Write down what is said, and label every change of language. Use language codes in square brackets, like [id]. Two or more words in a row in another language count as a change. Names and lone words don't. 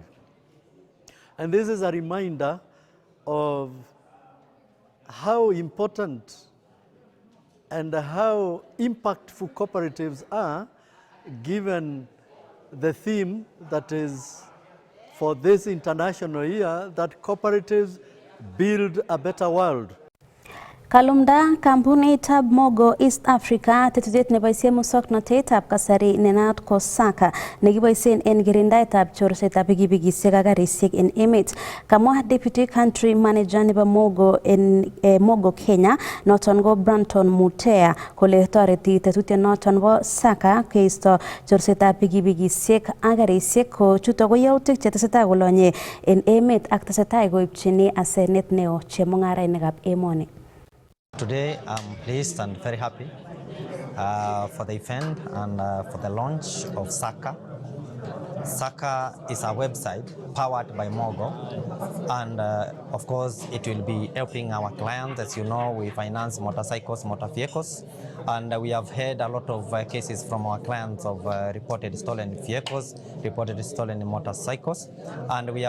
[en] And this is a reminder of how important and how impactful cooperatives are, given the theme that is for this international year, that cooperatives build a better world. [kln] Kalumda kampunitab Mogo East Africa tetutiet neboisien musoknotetab kasari nenat ko Saka nekiboisien en kirindaetab chorsetab pikipikisiek ak karisiek en emet. Kamwa [en] Deputy Country Manager [kln] nebo Mogo en Mogo Kenya noton ko Branton Mutea kole toreti tetutiet noton bo Saka keisto chorsetab pikipikisiek ak karisiek ko chuto ko yautik chetesetai kolonye en emet ak tesetai koipchini asenet neo chemung'arainikab emoni. [en] Today I'm pleased and very happy for the event and for the launch of Saka. Saka is a website powered by Mogo, and of course it will be helping our clients. As you know, we finance motorcycles, motor vehicles, and we have had a lot of cases from our clients of reported stolen vehicles, reported stolen motorcycles, and we